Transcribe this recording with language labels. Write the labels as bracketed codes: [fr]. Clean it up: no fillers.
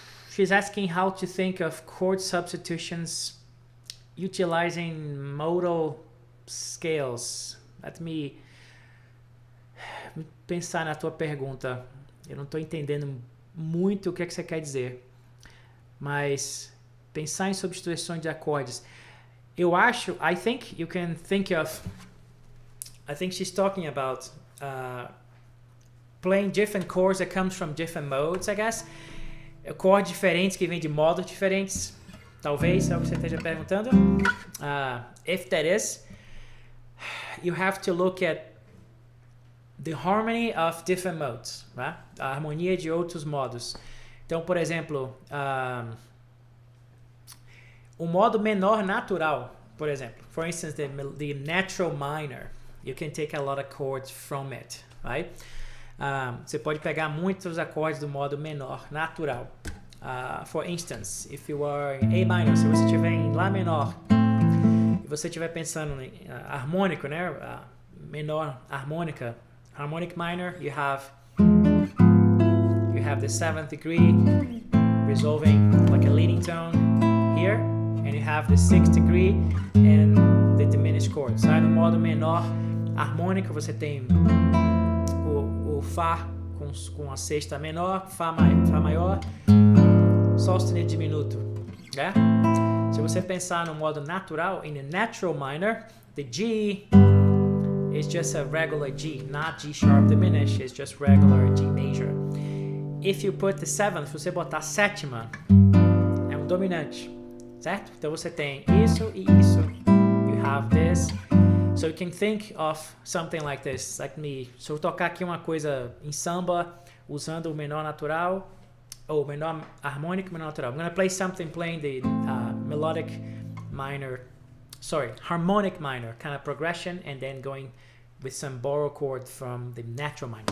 [en] She's asking how to think of chord substitutions utilizing modal scales. Let me [pt] pensar na tua pergunta. Eu não estou entendendo muito o que você quer dizer. Mas pensar em substituições de acordes. Eu acho, [en] I think you can think of, I think she's talking about playing different chords that comes from different modes, I guess. [pt] Chords diferentes que vêm de modos diferentes. Talvez é o que você esteja perguntando. [en] If that is, you have to look at the harmony of different modes, right? [pt] A harmonia de outros modos. Então, por exemplo, o modo menor natural, por exemplo. [en] For instance, the natural minor. You can take a lot of chords from it, right? [pt] Você pode pegar muitos acordes do modo menor natural. [en] For instance, if you are in A minor, [pt] se você estiver em Lá menor e você estiver pensando em harmônico, né? Menor harmônica, [en] harmonic minor, you have the 7th degree resolving like a leading tone here, and you have the 6th degree and the diminished chord. [pt] Sai no modo menor harmônico, você tem o Fá com a sexta menor, Fá maior, Sol sustenido diminuto, né? Se você pensar no modo natural, [en] in the natural minor, the G is just a regular G, not G sharp diminished, it's just regular G major. if you put the seventh, [pt] se você botar a sétima, é um dominante, certo? Então você tem isso e isso. [en] You have this. So you can think of something like this, like me. [pt] Se eu tocar aqui uma coisa em samba, usando o menor natural, ou menor harmônico, menor natural. [en] I'm going to play something playing the melodic minor, harmonic minor kind of progression, and then going with some borrow chord from the natural minor.